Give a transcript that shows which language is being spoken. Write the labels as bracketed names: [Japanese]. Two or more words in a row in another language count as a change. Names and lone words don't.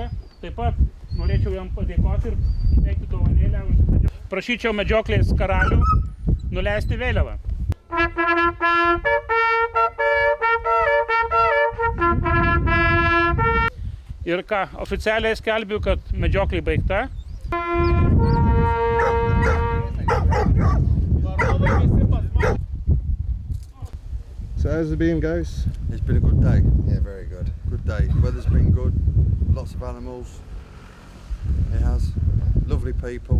[Lithuanian] Taip pat norėčiau jam padėkoti ir įteikti dovanėlę už medžioklę. Prašyčiau medžioklės karalių nuleisti vėliavą. Ir ką, oficialiai skelbiu, kad medžioklė baigta. [English] So how's it been, guys? It's been a good day. Yeah, very good. Good day. Weather's been good. Lots of animals. It has. Lovely people.